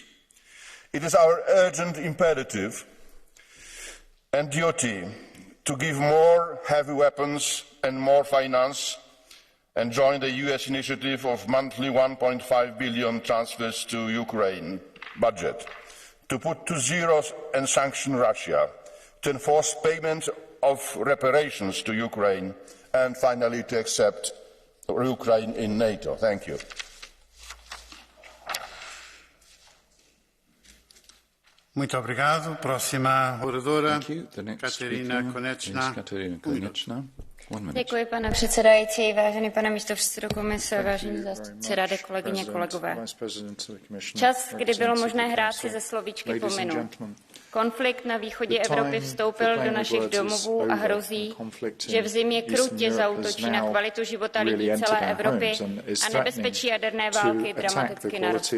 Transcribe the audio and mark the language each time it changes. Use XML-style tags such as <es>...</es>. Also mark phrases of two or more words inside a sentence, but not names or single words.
<en>It is our urgent imperative and duty to give more heavy weapons and more finance and join the US initiative of monthly 1.5 billion transfers to Ukraine budget, to put to zero and sanction Russia, to enforce payment of reparations to Ukraine, and finally to accept Ukraine in NATO. Thank you.</en> <pt>Muito obrigado. Próxima oradora, Kateřina Konečná.</pt> <cs>Děkuji, pane předsedající, vážený pane místopředsedo komise, vážení zástupci rady, kolegyně, kolegové. Čas, kdy bylo možné hrát si ze slovíčky, pominul. Konflikt na východě Evropy vstoupil do našich domovů a hrozí, že v zimě krutě zaútočí na kvalitu života lidí celé Evropy a nebezpečí jaderné války dramaticky narostlo.</cs>